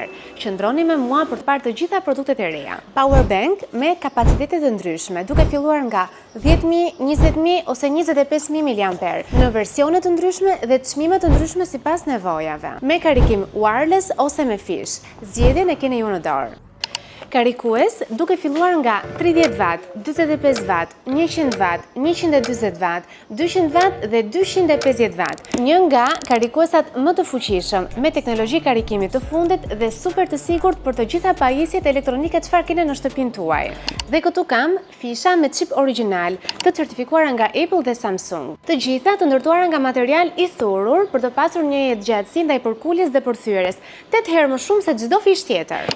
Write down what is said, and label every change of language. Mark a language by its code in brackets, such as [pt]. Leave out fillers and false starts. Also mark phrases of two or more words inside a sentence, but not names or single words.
[sq] Qëndroni me mua për të parë të gjitha produktet e reja. Powerbank me kapacitete të ndryshme, duke filluar nga 10.000, 20.000 ose 25.000 mAh, në versione të ndryshme dhe çmime të ndryshme sipas nevojave. Me karikim wireless ose me fish, zgjedhjen e keni ju në dorë. Karikues duke filluar nga 30W, 45W, 100W, 120W, 200W dhe 250W. Një nga karikuesat më të fuqishëm, me teknologji karikimi të fundit dhe super të sigurt për të gjitha pajisjet elektronike çfarë keni në shtëpinë tuaj. Dhe këtu kam fisha me chip origjinal, të certifikuara nga Apple dhe Samsung. Të gjitha të ndërtuara nga material i thurur për të pasur një jetëgjatësi ndaj përkuljes dhe përthyerjes, 8 herë më shumë se çdo fish tjetër.